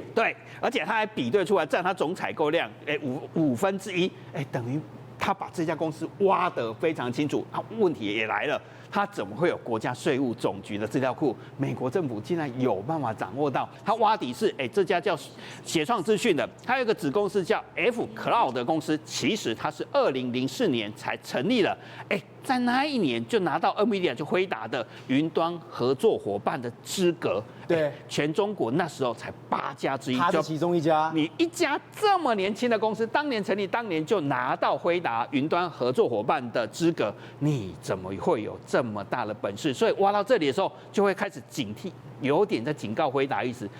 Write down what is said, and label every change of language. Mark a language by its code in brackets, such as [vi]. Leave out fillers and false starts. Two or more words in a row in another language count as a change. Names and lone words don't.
[zh] 對，而且他還比對出來占他總採購量1/5，等於。他把這家公司挖得非常清楚，問題也來了，他怎麼會有國家稅務總局的資料庫？美國政府竟然有辦法掌握到？他挖底是，這家叫協創資訊的，他有一個子公司叫 F Cloud 的公司，其實它是2004年才成立了，在那一年就拿到 NVIDIA 就輝達的雲端合作夥伴的資格。對，全中國那時候才8家之一，他是其中一家。你一家這麼年輕的公司，當年成立，當年就拿到輝達雲端合作夥伴的資格，你怎麼會有這麼大的本事？所以挖到這裡的時候，就會開始警惕，有點在警告輝達意思。